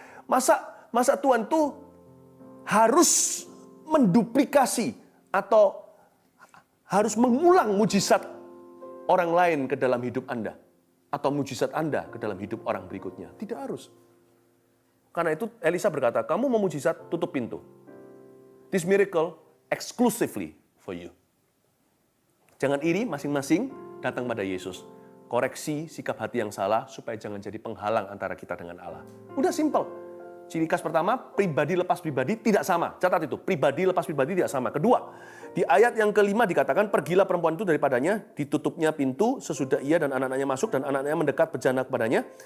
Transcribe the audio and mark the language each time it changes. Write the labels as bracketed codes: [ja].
[id] Masa Tuhan tuh harus menduplikasi atau harus mengulang mujizat orang lain ke dalam hidup Anda atau mujizat Anda ke dalam hidup orang berikutnya? Tidak harus. Karena itu Elisa berkata, kamu mau mujizat, tutup pintu. [en] This miracle exclusively for you. [id] Jangan iri, masing-masing datang pada Yesus. Koreksi sikap hati yang salah supaya jangan jadi penghalang antara kita dengan Allah. Udah simple. Ciri khas pertama, pribadi lepas pribadi tidak sama. Catat itu, pribadi lepas pribadi tidak sama. Kedua, di ayat yang kelima dikatakan, pergilah perempuan itu daripadanya, ditutupnya pintu sesudah ia dan anak-anaknya masuk, dan anak-anaknya mendekat bejana kepadanya.